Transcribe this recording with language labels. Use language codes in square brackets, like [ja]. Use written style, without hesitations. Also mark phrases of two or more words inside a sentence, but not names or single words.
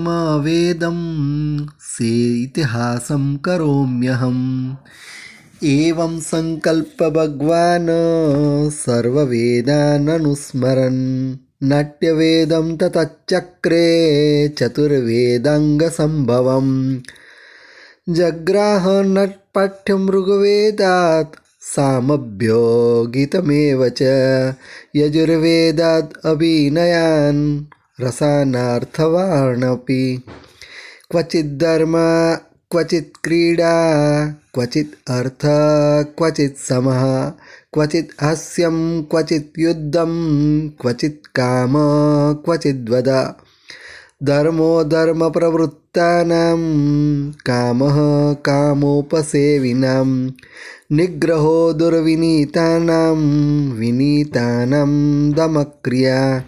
[sa] વેદમ સે ઇતિહાસમ કરોમ્યહમ એવં સંકલ્પ ભગવાન સર્વવેદાન અનુસ્મરન નાટ્યવેદમ તતચક્રે ચતુર્વેદાંગ સંભવમ જગ્રાહ નટપાઠ્યમ ઋગ્વેદાત સામભ્યો ગીતમેવ ચ યજુર્વેદાદ અભિનયાન રસાનાર્થવાણપી ક્વચિદ્ ધર્મ क्वचित् क्रीडा क्वचित् अर्थ क्वचित् समः क्वचित् हास्यं क्वचित् युद्धं क्वचित् काम क्वचिद् वद धर्मो धर्मप्रवृत्तानां कामः कामोपसेविनां निग्रहो दुर्विनीतानां विनीतानां दमक्रिया